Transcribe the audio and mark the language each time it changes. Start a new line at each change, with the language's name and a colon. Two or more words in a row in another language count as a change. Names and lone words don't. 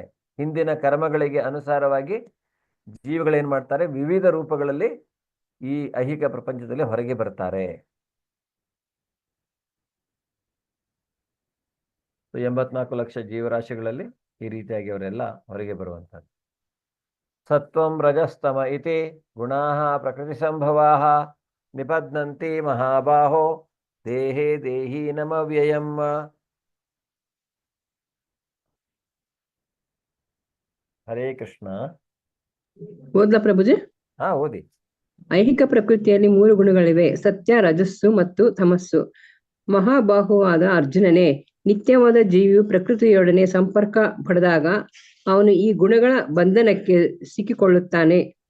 Kannada: ಹಿಂದಿನ ಕರ್ಮಗಳಿಗೆ ಅನುಸಾರವಾಗಿ ಜೀವಿಗಳೇನ್ ಮಾಡ್ತಾರೆ, ವಿವಿಧ ರೂಪಗಳಲ್ಲಿ ಈ ಐಹಿಕ ಪ್ರಪಂಚದಲ್ಲಿ ಹೊರಗೆ ಬರ್ತಾರೆ. 84 ಲಕ್ಷ ಜೀವರಾಶಿಗಳಲ್ಲಿ ಈ ರೀತಿಯಾಗಿ ಅವರೆಲ್ಲ ಹೊರಗೆ ಬರುವಂಥದ್ದು.
Sanskrit: ಸತ್ವಂ ರಜಸ್ತಮ ಇತಿ ಗುಣಾಃ ಪ್ರಕೃತಿ ಸಂಭವಾಃ ನಿಬಧ್ನಂತಿ ಮಹಾಬಾಹೋ ದೇಹೇ ದೇಹಿ ನಮವ್ಯಯಂ.
Kannada: ಹರೇ ಕೃಷ್ಣ. ಓದ್ಲಾ ಪ್ರಭುಜಿ? ಓದಿ. ಐಹಿಕ ಪ್ರಕೃತಿಯಲ್ಲಿ 3 ಗುಣಗಳಿವೆ: ಸತ್ಯ, ರಜಸ್ಸು ಮತ್ತು ತಮಸ್ಸು. ಮಹಾಬಾಹುವಾದ ಅರ್ಜುನನೇ, ನಿತ್ಯವಾದ ಜೀವಿಯು ಪ್ರಕೃತಿಯೊಡನೆ ಸಂಪರ್ಕ ಪಡೆದಾಗ ಅವನು ಈ ಗುಣಗಳ ಬಂಧನಕ್ಕೆ ಸಿಕ್ಕಿಕೊಳ್ಳುತ್ತಾನೆ.